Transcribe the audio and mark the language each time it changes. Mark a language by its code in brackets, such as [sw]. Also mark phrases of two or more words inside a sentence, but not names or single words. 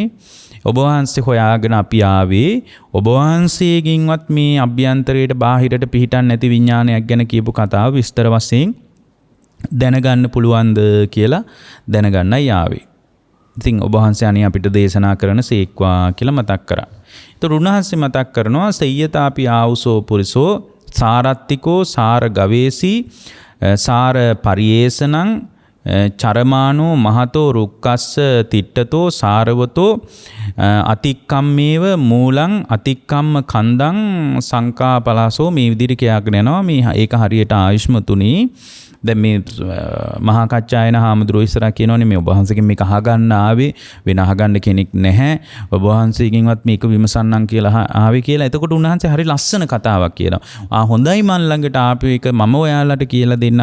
[si] ඔබ වහන්සේ හොයාගෙන අපි ආවේ ඔබ වහන්සේගෙන්වත් මේ අභ්‍යන්තරයට බාහිරට පිහිටන් නැති විඥානයක් ගැන කියපු කතාව විස්තර වශයෙන් දැනගන්න පුළුවන්ද කියලා දැනගන්නයි ආවේ. ඉතින් ඔබ වහන්සේ අනේ අපිට දේශනා කරන සීක්වා කියලා මතක් කරා. ඒතර උන්වහන්සේ මතක් කරනවා [pi] සෙය්‍යතාපි ආවුසෝ පුරිසෝ සාරත්තිකෝ සාර ගවේසි සාර පරියේසනං චරමානෝ මහතෝ රුක්කස්ස තිට්ඨතෝ සාරවතෝ අතික්කම්මේව මූලං අතික්කම්ම කන්දං සංකාපලසෝ [si] මේ විදිහට කියගෙන යනවා. මේ ඒක හරියට ආයුෂ්මතුනි දැන් මේ මහා කච්චායන හාමුදුරුවෝ ඉස්සරහ කියනෝනේ මේ ඔබ වහන්සේගෙන් මේක අහගන්න ආවේ වෙන අහගන්න කෙනෙක් නැහැ. ඔබ වහන්සේගෙන්වත් මේක විමසන්නම් කියලා ආවේ කියලා. එතකොට උන්වහන්සේ හරි ලස්සන කතාවක් කියනවා. හොඳයි මන් ළඟට ආපු එක මම ඔයාලට කියලා දෙන්නම්.